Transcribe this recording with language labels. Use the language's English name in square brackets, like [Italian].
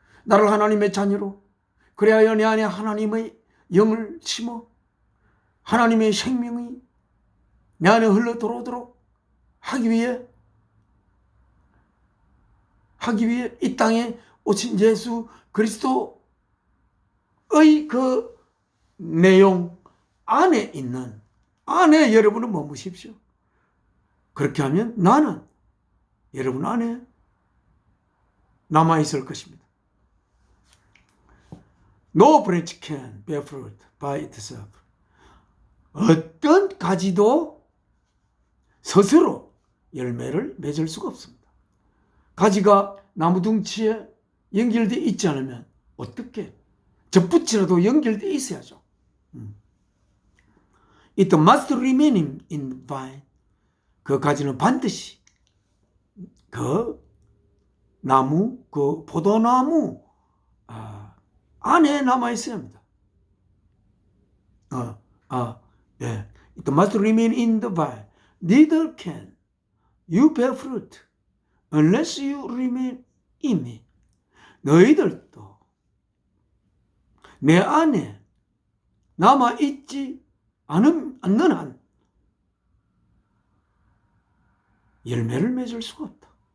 [Korean] 나를 하나님의 자녀로 그래야 내 안에 하나님의 영을 심어 하나님의 생명이 내 안에 흘러 들어오도록 하기 위해 이 땅에 오신 예수 그리스도의 그 내용 안에 여러분은 머무십시오. 그렇게 하면 나는 여러분 안에 남아있을 것입니다. [English] No branch can bear fruit by itself. [Korean] 어떤 가지도 스스로 열매를 맺을 수가 없습니다. 가지가 나무 둥치에 연결되어 있지 않으면 어떻게? 젖붙이라도 연결되어 있어야죠. [English] It must remain in the vine. [Korean] 그 가지는 반드시 그 나무, 그 포도나무 안에 남아 있어야 합니다. 예. [English] It must remain in the vine. Neither can you bear fruit unless you remain in me. [Korean] 너희들도 내 안에 남아 있지 않는 한 열매를 맺을 수가 없다.